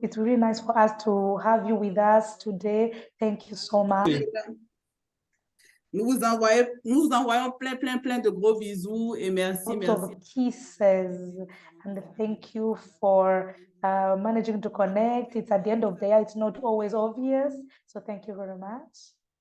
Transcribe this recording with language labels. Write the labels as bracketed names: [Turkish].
[English] It's really nice for us to have you with us today. Thank you so much. [French] Nous vous envoyons plein de gros bisous et merci. [English] Lots of kisses, and thank you for managing to connect. It's at the end of the year. It's not always obvious. So thank you very much.